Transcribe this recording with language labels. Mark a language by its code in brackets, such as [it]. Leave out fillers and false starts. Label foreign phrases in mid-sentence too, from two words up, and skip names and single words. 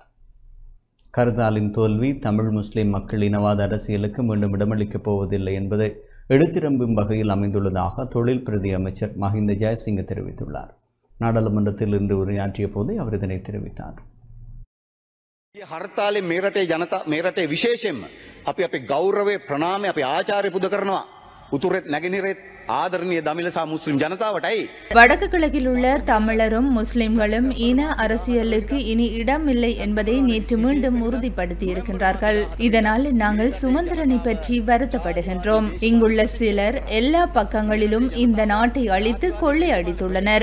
[ta] கர்தாலின் தோல்வி தமிழ் முஸ்லிம் மக்கள் இனவாத அரசியலுக்கு மீண்டும் இடமளிக்கப் போவதில்லை என்பதை எடுத்திரம்பும் வகையில் அமைந்துள்ளதாக தொழில் பிரதி அமைச்சர் மஹிந்த ஜெயசிங்க தெரிவித்துள்ளார். நாடாளுமன்றத்தில் இன்று உரையாற்றிய போது அவர் இதனை தெரிவித்தார். [si] හර්තාලේ මේ රටේ ජනතා මේ රටේ විශේෂයෙන්ම අපි අපේ ගෞරවය ප්‍රණාමය අපේ ආචාර්ය පුද කරනවා උතුරෙත් නැගෙනහිරෙත් ආදරණීය දමිළ සහ මුස්ලිම් ජනතාවටයි. [ta] வடக்கு கிழக்கில் உள்ள தமிழரும் முஸ்லிம்களும் இன அரசியலுக்கு இனி இடமில்லை என்பதை நேற்று மீண்டும் உறுதிப்படுத்தியிருக்கின்றார்கள். இதனால் நாங்கள் சுமந்திரனை பற்றி வருத்தப்படுகின்றோம். இங்குள்ள சிலர் எல்லா பக்கங்களிலும் இந்த நாட்டை அழித்து கொள்ளையடித்துள்ளனர்.